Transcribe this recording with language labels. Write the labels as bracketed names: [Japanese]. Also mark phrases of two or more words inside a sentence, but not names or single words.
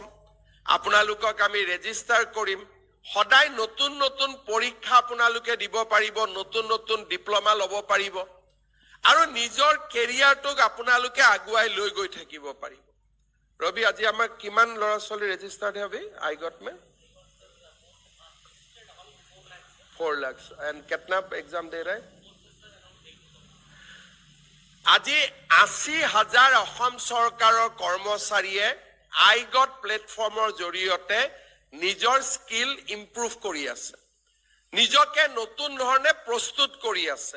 [Assamese] আপোনালোকক আমি ৰেজিষ্টাৰ কৰিম, সদায় নতুন নতুন পৰীক্ষা আপোনালোকে দিব পাৰিব, নতুন নতুন ডিপ্ল'মা ল'ব পাৰিব আৰু নিজৰ কেৰিয়াৰটোক আপোনালোকে আগুৱাই লৈ গৈ থাকিব পাৰিব। ৰবি, আজি আমাৰ কিমান ল'ৰা ছোৱালী ৰেজিষ্টাৰ্ড হবে আইগট মে? [Hindi] 4 लाख। एंड कितना एग्जाम दे रहे हैं? [Assamese] আজি 80,000 অসম চৰকাৰৰ কৰ্মচাৰীয়ে আইগট প্লেটফৰ্মৰ জৰিয়তে নিজৰ [English] skill improve [Assamese] কৰি আছে, নিজকে নতুন ধৰণে প্ৰস্তুত কৰি আছে।